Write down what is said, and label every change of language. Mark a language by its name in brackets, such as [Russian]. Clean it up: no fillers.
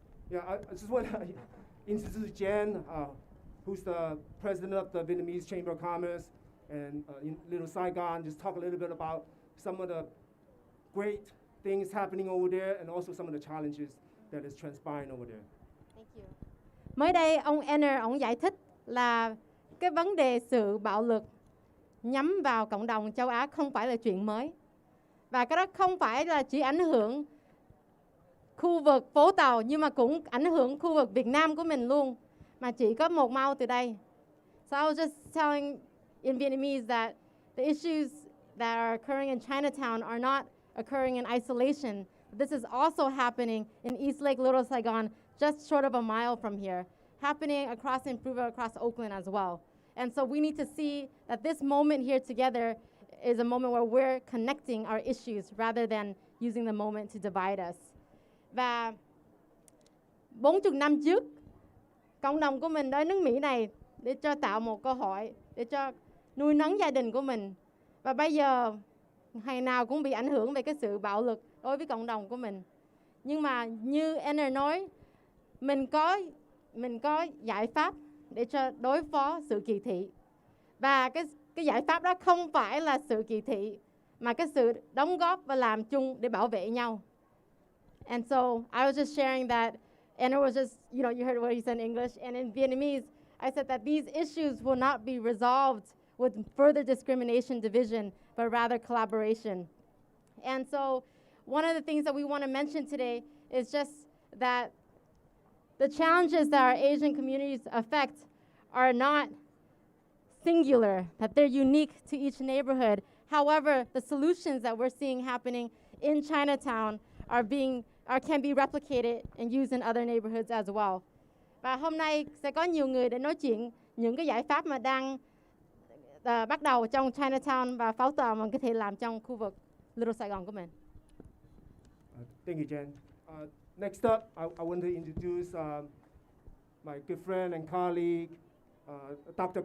[English] Yeah, I just want to introduce Jan, who's the president of the Vietnamese Chamber of Commerce in Little Saigon. Just talk a little bit about some of the great things happening over there and also some of the challenges that is transpiring over there. Thank you. [Vietnamese] Mới đây ông Enner ông giải thích là cái vấn đề sự bạo lực nhắm vào cộng đồng châu Á không phải là chuyện mới. Và cái đó không phải là chỉ ảnh hưởng khu vực phố Tàu nhưng mà cũng ảnh hưởng khu vực Việt Nam của mình luôn, mà chỉ có một màu từ đây. [English] So I was just telling in Vietnamese that the issues that are occurring in Chinatown are not occurring in isolation. This is also happening in East Lake, Little Saigon, just short of a mile from here, happening across Oakland as well. And so we need to see that this moment here together is a moment where we're connecting our issues rather than using the moment to divide us. [Vietnamese] Và 40 năm trước, cộng đồng của mình đến nước Mỹ này để cho tạo một cơ hội để cho nuôi nấng gia đình của mình. Và bây giờ ngày nào cũng bị ảnh hưởng về cái sự bạo lực đối với cộng đồng của mình. Nhưng mà như Anna nói, mình có giải pháp để cho đối phó sự kỳ thị. Và cái giải pháp đó không phải là sự kỳ thị, mà cái sự đóng góp và làm chung để bảo vệ nhau. [English] And so I was just sharing that, and it was just, you heard what he said in English, and in Vietnamese, I said that these issues will not be resolved with further discrimination, division, but rather collaboration. And so one of the things that we want to mention today is just that the challenges that our Asian communities affect are not singular, that they're unique to each neighborhood. However, the solutions that we're seeing happening in Chinatown can be replicated and used in other neighborhoods as well. [Vietnamese] Và hôm nay sẽ có nhiều người để nói chuyện những cái giải pháp mà đang bắt đầu trong Chinatown và pháo tòa mà có thể làm trong khu vực Little Sài Gòn của mình. [English] Thank you, Jen. Next up, I want to introduce my good friend and colleague, Dr.